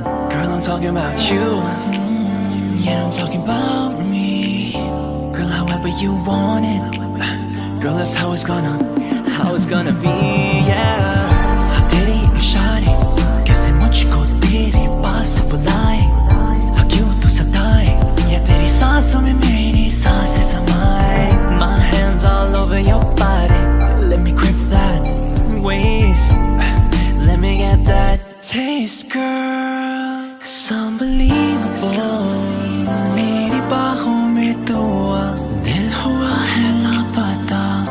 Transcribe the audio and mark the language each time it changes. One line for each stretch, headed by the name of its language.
English: Girl, I'm talking about you. Yeah, I'm talking about me. Girl, however you want it. Girl, that's how it's gonna be. Yeah.
Hindi: तेरे इशारे कैसे मुझको तेरे पास बुलाए. क्यों तू सताए या तेरी सांसों में मेरी सांसें समाए.
English: My hands all over your body. Let me grip that waist. Let me get that taste, girl. It's unbelievable.
Hindi: मेरी बाहों में तो दिल हुआ है लापता.